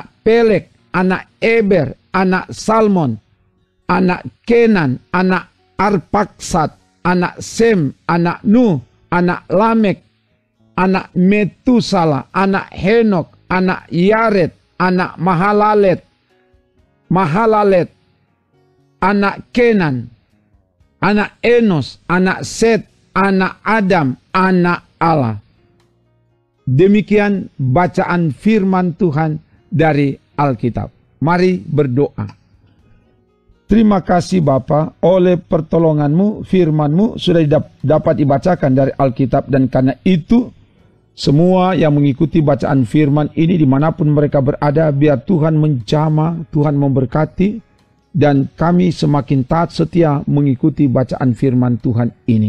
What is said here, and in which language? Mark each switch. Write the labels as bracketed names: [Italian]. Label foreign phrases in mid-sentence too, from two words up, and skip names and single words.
[Indonesian] Pelek, anak Eber, anak Salmon, anak Kenan, anak Arpaksad, anak Sem, anak Nuh, anak Lamek, anak Metusala, anak Henok, anak Yared, anak Mahalalet, anak Kenan, anak Enos, anak Set, anak Adam, anak Allah. Demikian bacaan firman Tuhan dari Alkitab. Mari berdoa. Terima kasih Bapa, oleh pertolonganmu, firmanmu sudah dapat dibacakan dari Alkitab, dan karena itu semua yang mengikuti bacaan firman ini dimanapun mereka berada, biar Tuhan menjamah, Tuhan memberkati, dan kami semakin taat setia mengikuti bacaan firman Tuhan ini.